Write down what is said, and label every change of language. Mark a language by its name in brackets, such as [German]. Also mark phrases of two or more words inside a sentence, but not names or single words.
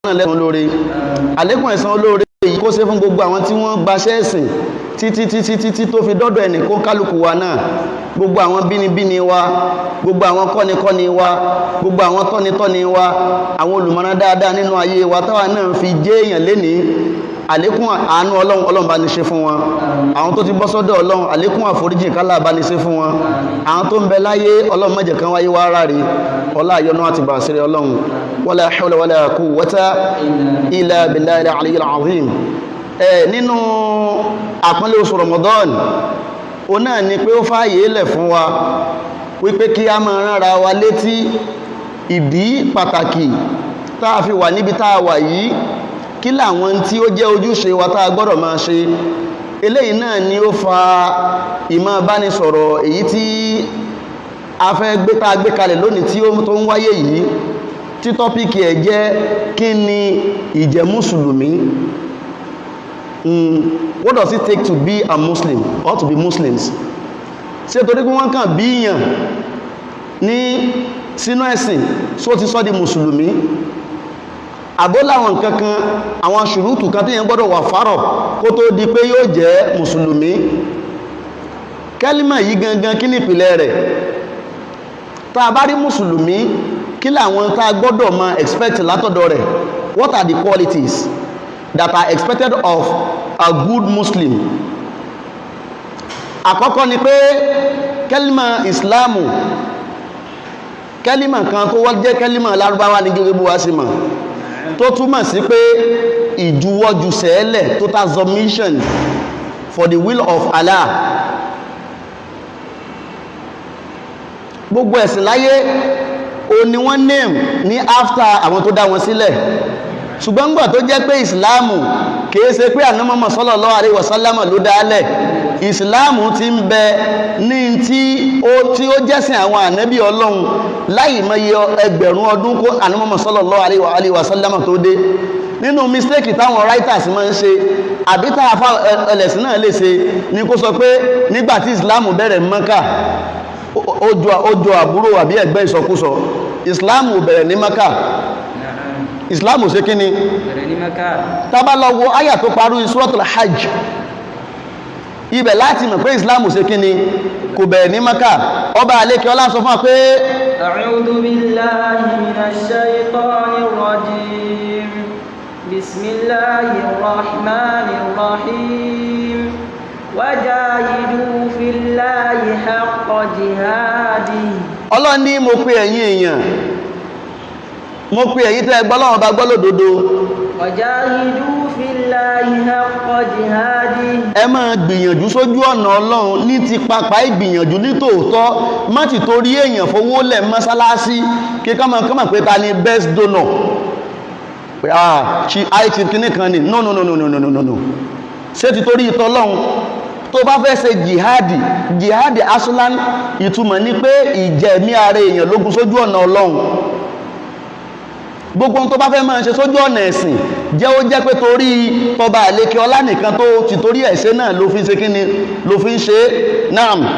[Yoruba] náà lẹ́san olóore àlékún ẹ̀san olóore yìí kó ṣe fún gbogbo àwọn tí wọ́n gbaṣẹ́ ẹ̀sìn títí tó fi dọ́dọ̀ ẹnì kó kálukú wa náà, gbogbo àwọn bínibíni wa, gbogbo àwọn kọ́nikọ́ni wa, gbogbo àwọn tọ́nitọ́ni wa, àwọn olùmọ̀ràn dáadáa nínú ayé wa táwa náà fi jẹ́ èèyàn lénìí, àlékún àánú ọlọ́run bá ní ṣe fún wọn. Àwọn tó ti bọ́ sọ́dọ̀ ọlọ́run àlékún àforíjì kálá bá ní ṣe fún wọn. Àwọn tó ń bẹ láyé ọlọ́run má jẹ́ kan wáyé wá ráre ọlá àyọnú àti bàṣírí ọlọ́run. [Arabic] ولا حول ولا قوة إلا بالله العلي العظيم. [Yoruba] Nínú àpọ́nlé oṣù Ramadan o náà ni pé ó fààyè lẹ̀ fún wa wípé kí a máa ránra wa létí ìdí pàtàkì tá a fi wà níbi tá a wà yìí, kí làwọn tí ó jẹ́ ojúṣe wa tá a gbọ́dọ̀ máa ṣe. Eléyìí náà ni ó fa ìmọ̀ bánisọ̀rọ̀ èyí tí a fẹ́ gbé kalẹ̀ lónìí tí ó tó ń wáyé yìí, tí tọ́píkì ẹ̀ jẹ́ kí ni ìjẹ́ mùsùlùmí. [English] What does it take to be a Muslim or to be Muslims? [Yoruba] Ṣé torí pé wọ́n kàn bí yàn ní sínú ẹ̀sìn só ti sọ́ di mùsùlùmí? Àbó láwọn kankan àwọn ṣùrútù kan tí yẹn gbọ́dọ̀ wà fárọ̀ kó tó di pé yóò jẹ́ mùsùlùmí. Kẹ́límà yìí gangan kí ní ìpìlẹ̀ rẹ̀? Tá a bá rí mùsùlùmí, kí làwọn tá a gbọ́dọ̀ máa expect látọ̀dọ̀ rẹ̀? [English] What are the qualities that are expected of a good Muslim? [Yoruba] Àkọ́kọ́ ni pé kẹ́límà ìsìláàmù, kẹ́límà kan tó wọ́n jẹ́ kẹ́límà lárúbáwá ní gẹ́gẹ́ bí wá sí mọ̀, tó túmọ̀ sí pé ìjuwọ́jú sẹ́ẹ̀lẹ̀, [English] total submission for the will of Allah. [Yoruba] Gbogbo ẹ̀sìn láyé o ni wọ́n name ní after àwọn tó dá wọn sílẹ̀, ṣùgbọ́n gbà tó jẹ́ pé ìsìláàmù kìí ṣe pé Ànábì Muhammad [Arabic] صلى الله عليه وسلم [Yoruba] ló dálẹ̀. Ìsìláàmù ti ń bẹ ní tí ó jẹ́sìn àwọn ànábì Ọlọ́run láì mọye ẹgbẹ̀rún ọdún kó Ànábì Muhammad [Arabic] صلى الله عليه وسلم [Yoruba] tó dé. Nínú mistake táwọn writers máa ń ṣe àbí táwọn ẹlẹ́sìn náà lè ṣe ni kó sọ pé nígbàtí ìsìláàmù bẹ̀rẹ̀ Mákà ó jọ àbúrò àbí ẹgbẹ́ ìsọkúsọ. Ìsìláàmù bẹ̀rẹ̀ ní Mákà. Ìsìláàmù ṣe kí ni? Bẹ̀rẹ̀ ní Mákà. Tá bá lọ wo àyà tó parí Suratul Hajj, ibẹ̀ láti mọ̀ pé Ìsìláàmù ṣe kí ni? Kò bẹ̀rẹ̀ ní Mákà. Ọba àlékẹ́ ọlá sọ fún wa pé [Arabic] أعوذ بالله من الشيطان الرجيم. بسم الله الرحمن الرحيم. وجاهدوا في الله حق جهاده. [Yoruba] Ọlọ́run ní mo pe ẹ̀yin èèyàn, mo pe ẹ̀yin tẹ́ gbọ́ Ọlọ́run bá gbọ́ lódodo. [Arabic] وجاهدوا في الله حق جهاده. [Yoruba] Ẹ máa gbìyànjú sójú ọ̀nà Ọlọ́run ní ti pápá ìgbìyànjú ní tòótọ́, má ti torí èèyàn fowó lẹ̀ mọ́sálásí kí kọ́mọ̀ pé ta ni [English] best donor. [Yoruba] Pé àìtì kìíní kan ni no. Ṣé ti torí ìtọ́ Ọlọ́run tó bá fẹ́ ṣe jihadi asulan ìtumọ̀ ní pé ìjẹ̀mí ara èèyàn lógun sójú ọ̀nà Ọlọ́run. Gbogbo tó bá fẹ́ máa ṣe sójú ọ̀nà ẹ̀sìn jẹ́ ó jẹ́ pé torí tọba àlékẹ́ ọlá nìkan tó ti torí ẹ̀ṣẹ̀ náà ló fi ń ṣe kí ni ló fi ń ṣe náà.